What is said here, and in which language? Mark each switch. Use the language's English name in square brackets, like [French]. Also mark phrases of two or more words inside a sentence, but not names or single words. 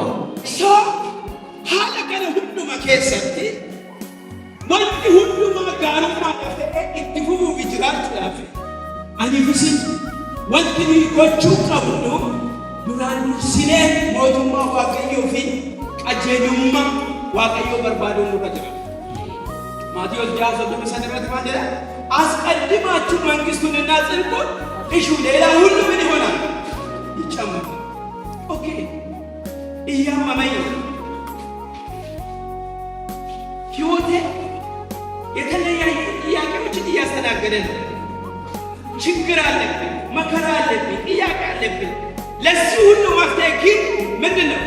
[Oromo] So haala kana hunduma keessatti wanti hundumaa gaarummaadhaaf ta'ee itti fufuuf jiraachuudhaaf ani fisin wanti nuyi gochuu qabnu duraan dursinee mootummaa Waaqayyoo fi qajeelummaa Waaqayyoo barbaaduun nurra jira. Maatiyoos 6:35 irratti maal jedha? [Amharic] አስቀድማችሁ መንግስቱንና ጽድቁን እሹ ሌላ ሁሉ ምን ይሆናል? ይጨመራል። ኦኬ እያመመኝ ሕይወቴ የተለያዩ ጥያቄዎችን እያስተናገደ ነው። ችግር አለብኝ፣ መከራ አለብኝ፣ ጥያቄ አለብኝ። ለዚህ ሁሉ መፍትሄ ግን ምንድን ነው?